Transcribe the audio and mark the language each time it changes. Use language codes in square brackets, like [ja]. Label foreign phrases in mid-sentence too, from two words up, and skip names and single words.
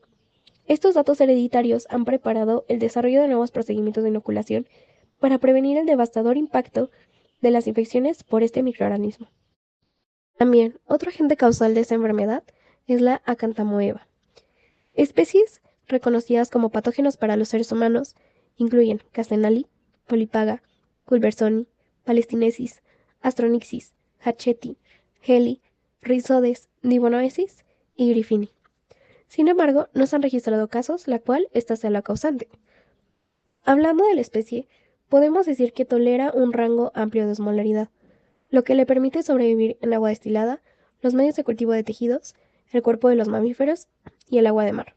[es] Estos datos hereditarios han preparado el desarrollo de nuevos procedimientos de inoculación para prevenir el devastador impacto de las infecciones por este microorganismo. También, otro agente causal de esta enfermedad es la Acanthamoeba. Especies reconocidas como patógenos para los seres humanos incluyen Castenali, Polypaga, Culversoni, Palestinesis, Astronixis, Hatchetti, Heli, Rhizodes, Dibonoesis y Griffini. Sin embargo, no se han registrado casos la cual esta sea la causante. Hablando de la especie, podemos decir que tolera un rango amplio de osmolaridad, lo que le permite sobrevivir en agua destilada, los medios de cultivo de tejidos, el cuerpo de los mamíferos y el agua de mar.